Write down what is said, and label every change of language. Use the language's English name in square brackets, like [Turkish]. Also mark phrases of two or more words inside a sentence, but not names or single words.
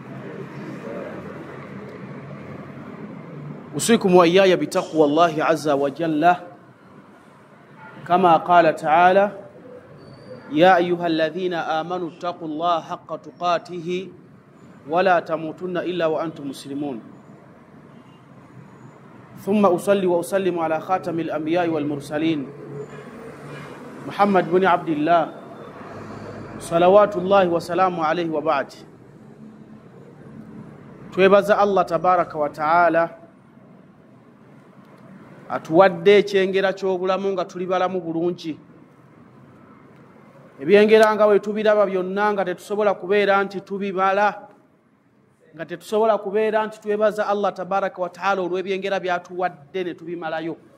[Arabic] أوصيكم وإياي بتقوى الله عز وجل كما قال تعالى: يا أيها الذين آمنوا اتقوا الله حق تقاته ولا تموتن إلا وأنتم مسلمون. ثم أصلي وأسلم على خاتم الأنبياء والمرسلين محمد بن عبد الله صلوات الله وسلامه عليه وبعد. [Ganda] twebaza [Arabic] الله تبارك وتعالى [Ganda] atuwadde ekyengera ky'obulamu nga tuli balamu bulungi. Ebyengera nga we tubiraba byonna nga tetusobola kubeera nti tubibala, nga tetusobola kubeera nti twebaza [Arabic] الله تبارك وتعالى [Ganda] olw'ebyengera byatuwadde ne tubimalayo.